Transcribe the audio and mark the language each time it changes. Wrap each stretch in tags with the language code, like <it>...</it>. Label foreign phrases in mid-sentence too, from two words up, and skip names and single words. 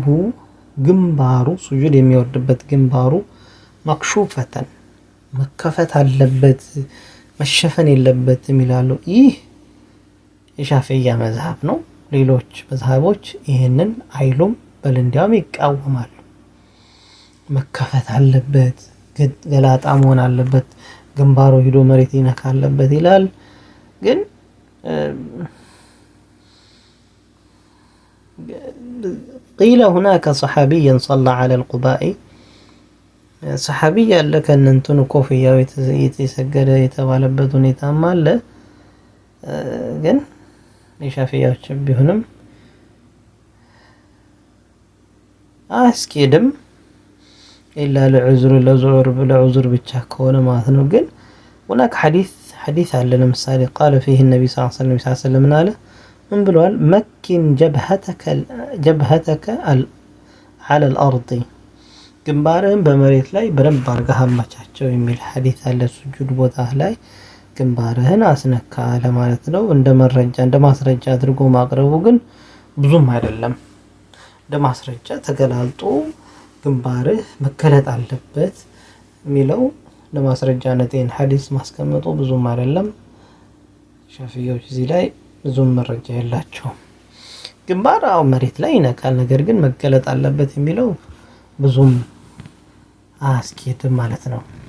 <am>ግንባሩ ሱጁድ የሚወርድበት ግንባሩ መክሹፈተን መከፈት አለበት መሸፈን የለበትም ይላሉ። ይህ የሻፊዒያ መዝሐብ ነው። ሌሎች መዝሐቦች ይህንን አይሉም፣ በል እንዲያውም ይቃወማሉ። መከፈት አለበት፣ ገላጣ መሆን አለበት፣ ግንባሩ ሂዶ መሬት ይነካ አለበት ይላል። ግን</am> <ar>قيل هناك صحابي صلى على القباء صحابي</ar> <am>ያለ ከነንቱን ኮፍያው የተሰገደ የተባለበት ሁኔታም አለ። ግን የሻፊዒዎች ቢሆንም አስኪድም</am> <ar>إلا لعذر</ar> <am>ብቻ ከሆነ ማለት ነው። ግን</am> <ar>هناك حديث</ar> <am>አለ ለምሳሌ</am> <ar>قال فيه النبي صلى الله عليه وسلم</ar> <am>አለ ምን ብለዋል?</am> <ar>مكن جبهتك على الارض</ar> <am>ግንባርህን በመሬት ላይ በደንብ አድርገህ አማቻቸው የሚል ሐዲስ አለ ሱጁድ ቦታ ላይ። ግንባርህን አስነካ ለማለት ነው። እንደ ማስረጃ አድርጎ ማቅረቡ ግን ብዙም አይደለም። እንደ ማስረጃ ተገላልጦ ግንባርህ መገለጥ አለበት የሚለው ለማስረጃነት ይህን ሐዲስ ማስቀመጡ ብዙም አይደለም። ሻፊዒዎች እዚህ ላይ ብዙም መረጃ የላቸውም። ግንባር መሬት ላይ ይነካል፣ ነገር ግን መገለጥ አለበት የሚለው ብዙም አያስኬድም ማለት ነው።</am>